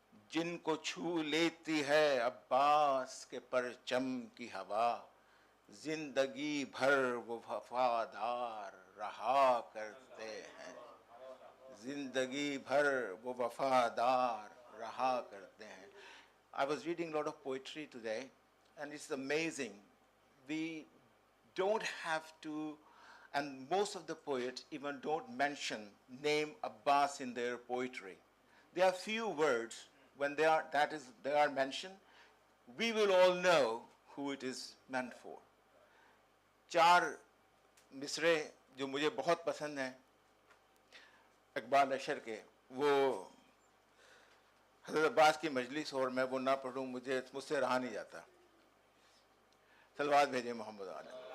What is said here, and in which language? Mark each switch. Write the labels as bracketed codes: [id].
[ur] جن کو چھو لیتی ہے عباس کے پرچم کی ہوا. زندگی بھر وہ وفادار رہا کرتے ہیں. زندگی بھر وہ وفادار رہا کرتے ہیں. [en] I was reading a lot of poetry today and it's amazing. We don't have to, and most of the poets even don't mention name Abbas in their poetry. there are few words when they are mentioned, we will all know who it is meant for. [ur] 4 مصرے جو مجھے بہت پسند ہیں اقبال اشر کے، وہ حضرت عباس کی مجلس اور میں وہ نہ پڑھوں مجھ سے رہا نہیں جاتا. صلوات بھیجیں محمد علیہ.